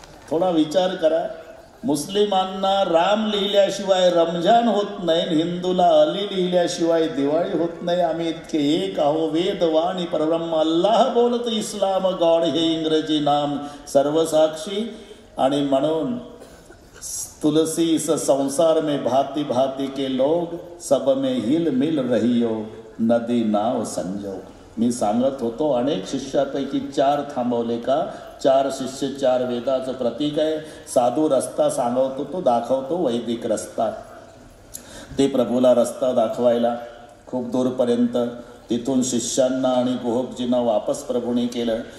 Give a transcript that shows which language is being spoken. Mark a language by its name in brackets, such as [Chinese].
[Marathi] थोडा विचार करा, मुस्लिमांना राम लिहिल्याशिवाय रमजान होत नाही, हिंदूला अली लिहिल्याशिवाय दिवाळी होत नाही. आम्ही इतके एक आहो, वेदवाणी परब्रह्म अल्लाह बोलत इस्लाम गॉड हे इंग्रजी नाम सर्वसाक्षी. आणि म्हणून [Hindi] तुलसी इस संसार में भांति भांति के लोग, सब में हिल मिल रहियो, नदी नाव संजो. [Marathi] मी सांगत होतो अनेक शिष्यापैकी 4 थांबवले का. 4 शिष्य 4 वेदाचं प्रतीक आहे. साधू रस्ता सांगवतो, तो दाखवतो वैदिक रस्ता. ते प्रभूला रस्ता दाखवायला खूप दूरपर्यंत, तिथून शिष्यांना आणि गोहकजींना वापस प्रभूने केलं.